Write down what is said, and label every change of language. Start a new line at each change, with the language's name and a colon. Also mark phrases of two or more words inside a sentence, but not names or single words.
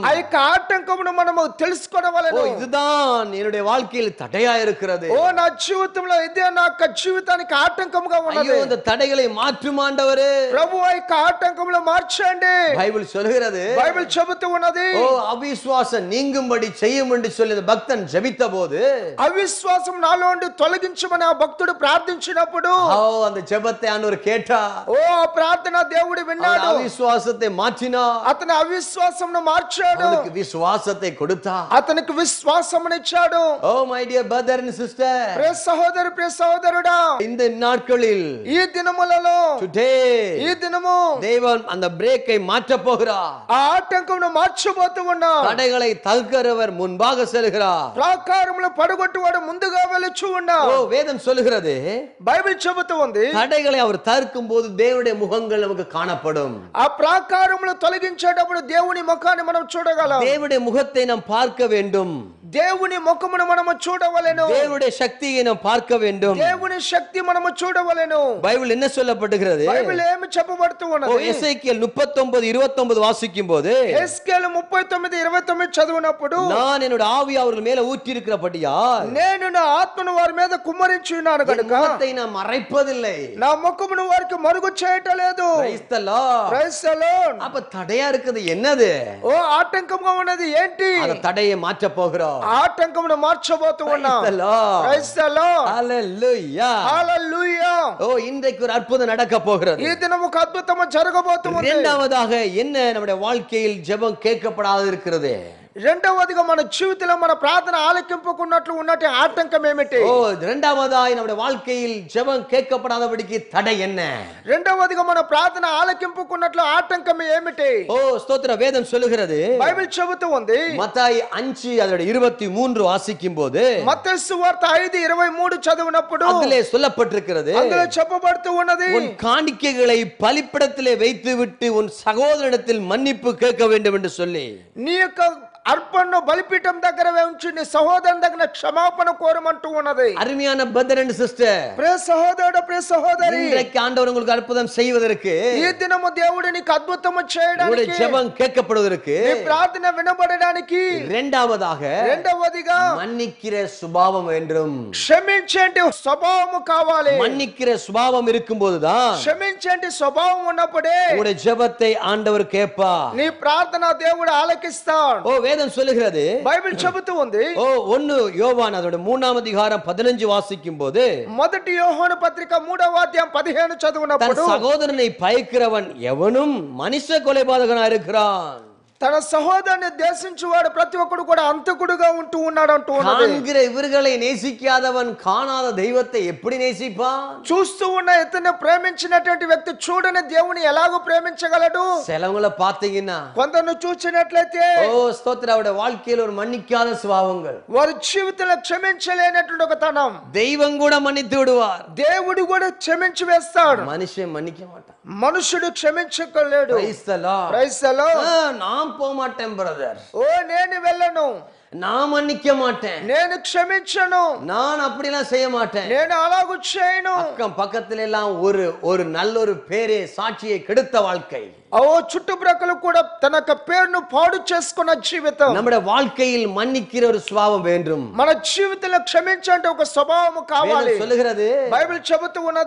Telugu: ఆ యొక్క ఆటంకమును మనము తెలుసుకోవలెను.
Tamil: ஓ இதுதான் என்னுடைய வாழ்க்கையில் தடையா இருக்கிறது.
Telugu: ఓ నా జీవితంలో ఇదే నా యొక్క జీవితానికి ఆటంకముగా ఉన్నది.
Tamil: ஐயோ இந்த தடைகளை மாற்றும் ஆண்டவரே,
Telugu: ప్రభు ఆ యొక్క ఆటంకములు మార్చండి.
Tamil: பைபிள் சொல்கிறது,
Telugu: బైబిల్ చెబుతూ ఉన్నది,
Tamil: ஓ அவிசுவாசம் நீங்கும்படி செய்யும் என்று சொல்லி அந்த பக்தன் ஜெபித்த போது,
Telugu: అవిశ్వాసం నాలో నుండి తొలగించమని ఆ భక్తుడు ప్రార్థించినప్పుడు,
Tamil: ஓ அந்த ஜெபத்தை ஆண்டவர் கேட்டார்.
Telugu: ఓ ఆ ప్రార్థన దేవుడు విన్నాడు.
Tamil: அவிசுவாசத்தை மாற்றினார்.
Telugu: అతని అవిశ్వాసమును మార్చాడు.
Tamil: அவனுக்கு விசுவாசத்தை கொடுத்தார்.
Telugu: అతనికి విశ్వాసమునిచ్చాడు.
English: Oh my dear brother and sister,
Telugu: ప్రియ సహోదరి ప్రియ సహోదరుడా,
Tamil: இந்த நாட்களில்
Telugu: ఈ దినములలో టుడే ఈ దినము
Tamil: தேவன் அந்த பிரேக்கை மாற்ற போகிறார்.
Telugu: ఆ ఆటంకమును మార్చబోతూ ఉన్నాడు.
Tamil: தடைகளை தகர்க்கிறவர் முன்பாக செல்கிறார்.
Telugu: ప్రాకారములు పడగొట్టువాడు ముందుగా వెలుచు ஓ ఉన్నాడు.
Tamil: வேதம் சொல்லுகிறது,
Telugu: బైబిల్ చెబుతూ ఉంది,
Tamil: தடைகளை அவர் தகர்க்கும் போது தேவனுடைய முகங்கள் நமக்கு காணப்படும்.
Telugu: ఆ ప్రాకారములు తొలగించేటప్పుడు దేవుని ముఖాన్ని మనం చూడగలం.
Tamil: தேவனுடைய முகத்தை நாம் பார்க்க வேண்டும்.
Telugu: దేవుని ముఖమును మనము చూడవలెను.
Tamil: தேவனுடைய சக்தியை நாம் பார்க்க வேண்டும்.
Telugu: దేవుని శక్తి మనము చూడవలెను.
Tamil: பைபிள் என்ன சொல்லப்பட்டிருக்கிறது?
Telugu: బైబిల్ ఏమి చెప్పబడుతూ ஓ ఉన్నది?
Tamil: எசேக்கியேல் 39:29 வாசிக்கும் போது,
Telugu: ఎస్కేలు 39:29 చదివినప్పుడు,
Tamil: நான் என்னோட ஆவி அவர்கள் மேல ஊற்றி இருக்கிறபடியால்
Telugu: నేను నా ఆత్మను వారి మీద కుమ్మరించి ఉన్నాను
Tamil: என்
Telugu: కనుక
Tamil: முகத்தை நான் மறைப்பதில்லை.
Telugu: నా ముఖమును వారికి మరుగు చేయటలేదు.
English: Praise the Lord. Praise the Lord.
Tamil: அப்ப தடையா இருக்குது என்னது?
Telugu: ఓ ఆటంకంగా ఉన్నది ఏంటి?
Tamil: அந்த தடையை மாற்ற போகிறோம்.
Telugu: ఆటంకమును మార్చబోతూ ఉన్నాం.
English: Praise the Lord. Praise the Lord. Hallelujah. Hallelujah.
Tamil: ஓ இன்றைக்கு ஒரு அற்புதம் நடக்க போகிறது.
Telugu: ఈ దినం ఒక అద్భుతము జరగబోతుంది.
Tamil: இரண்டாவதாக என்ன நம்முடைய வாழ்க்கையில் ஜெபம் கேட்கப்படாது இருக்கிறது?
Telugu: రెండవదిగా మన జీవితంలో మన ప్రార్థన ఆలకింపకున్నట్లు ఉన్నట్టు ఆటంకం ఏమిటి?
Tamil: ஓ இரண்டாவதாய் நம்முடைய வாழ்க்கையில் ஜெபம் கேட்கப்படாதபடிக்கு தடை என்ன?
Telugu: రెండవదిగా మన ప్రార్థన ఆలకింపకున్నట్లు ఆటంకం ఏమిటి?
Tamil: ஓ ஸ்தோத்திர வேதம் சொல்லுகிறது.
Telugu: బైబిల్ చెబుతూ ఉంది.
Tamil: மத்தாయి 5 அதோட 23 வாசிக்கும்போது
Telugu: మత్తయి సువార్త 5:23 చదివినప్పుడు
Tamil: அதிலே சொல்லப்பட்டிருக்கிறது.
Telugu: అందులో చెప్పబడుతూ ఉన్నది,
Tamil: உன் காணிக்கைகளை பலிபீடத்திலே வைத்துவிட்டு உன் சகோதரனிடத்தில் மன்னிப்பு கேட்க வேண்டும் என்று சொல்லி.
Telugu: నీ యొక్క అర్పణను బలిపీఠం దగ్గర ఉంచి నీ సహోదరుని దగ్గర క్షమాపణ కోరమంటూ ఉన్నది.
Tamil: அருமையான
English: brother and sister,
Telugu: ప్రియ సహోదరుడు, ప్రియ సహోదరి,
Tamil: இன்றைக்கு ஆண்டவர் உங்களுக்கு அற்புதம் செய்வதற்கு,
Telugu: ఈ దినము దేవుడు నీకు అద్భుతము చేయడానికి,
Tamil: ஜெபம் கேட்கப்படுவதற்கு,
Telugu: నీ ప్రార్థన వినబడడానికి, రెండవదిగా
Tamil: மன்னிக்கிற சுபாவம் வேண்டும்.
Telugu: క్షమించేంటి స్వభావము కావాలి.
Tamil: மன்னிக்கிற சுபாவம் இருக்கும்போதுதான்
Telugu: క్షమించేంటి స్వభావం ఉన్నప్పుడే
Tamil: உங்களுடைய ஜெபத்தை ஆண்டவர் கேட்பார்.
Telugu: నీ ప్రార్థన దేవుడు ఆలకిస్తాడు.
Tamil: ஓ வேதம் சொல்லுகிறது,
Telugu: బైబిల్ చెబుతూ ఉంది.
Tamil: ஓ 1 யோவான் அதோட 3ஆம் அதிகாரம் 15 வாசிக்கும் போது,
Telugu: మొదటి యోహాను పత్రిక 3వ అధ్యాయం 15
Tamil: தன்
Telugu: చదివినప్పుడు,
Tamil: சகோதரனை பயக்கிறவன் எவனும் மனுஷ கொலைபாதகனா இருக்கிறான்.
Telugu: తన సహోదరుని దేశించువాడు ప్రతి ఒక్కడు కూడా అంతకుడుగా ఉంటూ ఉన్నాడు అంటూ ఉన్నది.
Tamil: காண்கிற இவர்களை நேசிக்காதவன் காணாத தெய்வத்தை எப்படி நேசிப்பான்?
Telugu: చూస్తూ ఉన్న ఇతన్ని ప్రేమించినటువంటి వ్యక్తి చూడని దేవుని ఎలాగో ప్రేమించగలడు?
Tamil: சிலவங்களை பார்த்தீங்கன்னா,
Telugu: కొందరు చూసినట్లయితే
Tamil: ஓ ஸ்தோத்திர, அவருடைய வாழ்க்கையில் ஒரு மன்னிக்காத சுபாவங்கள்,
Telugu: వారి జీవితంలో క్షమించలేనటువంటి ఒక తనం.
Tamil: தெய்வம் கூட மன்னித்து விடுவார்,
Telugu: దేవుడు కూడా క్షమించి వేస్తాడు,
Tamil: மனுஷன் மன்னிக்க மாட்டான்.
Telugu: మనుషుడు క్షమించలేడు.
English: Praise the Lord. Praise the Lord.
Tamil: நான் போக மாட்டேன் பிரதர்,
Telugu: ఓ నేను వెళ్ళను,
Tamil: நான் மன்னிக்க மாட்டேன்,
Telugu: నేను క్షమించను,
Tamil: நான் அப்படிலாம் செய்ய மாட்டேன்.
Telugu: నేను అలాగూ చేయను.
Tamil: அக்கம் பக்கத்துல எல்லாம் ஒரு நல்ல ஒரு பேரே சாட்சியை கெடுத்த வாழ்க்கை,
Telugu: ఓ చుట్టుప్రక్కల కూడా తన యొక్క పేరును పాడు చేసుకున్న జీవితం.
Tamil: நம்முடைய வாழ்க்கையில் மன்னிக்கிற ஒரு சுபாவம் வேண்டும்.
Telugu: మన జీవితంలో క్షమించే ఒక స్వభావం కావాలి.
Tamil: வேதம் சொல்லுகிறது,
Telugu: బైబిల్ చెబుతూ ఉన్నది,